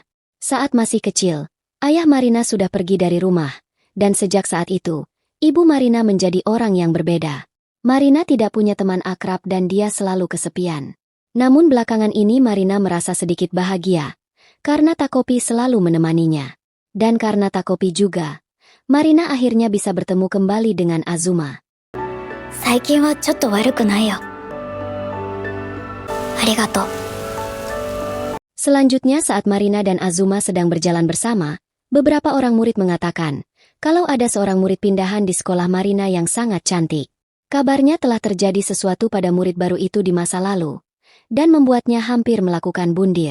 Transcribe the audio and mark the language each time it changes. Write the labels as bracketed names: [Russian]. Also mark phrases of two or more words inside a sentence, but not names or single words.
[Indonesian] Saat masih kecil, ayah Marina sudah pergi dari rumah, dan sejak saat itu, ibu Marina menjadi orang yang berbeda. Marina tidak punya teman akrab dan dia selalu kesepian. Namun belakangan ini Marina merasa sedikit bahagia, karena Takopi selalu menemaninya. Dan karena Takopi juga, Marina akhirnya bisa bertemu kembali dengan Azuma. [Japanese] 最近はちょっと悪くないよ。ありがとう。 [Indonesian] Selanjutnya saat Marina dan Azuma sedang berjalan bersama, beberapa orang murid mengatakan kalau ada seorang murid pindahan di sekolah Marina yang sangat cantik. Kabarnya telah terjadi sesuatu pada murid baru itu di masa lalu, dan membuatnya hampir melakukan bundir.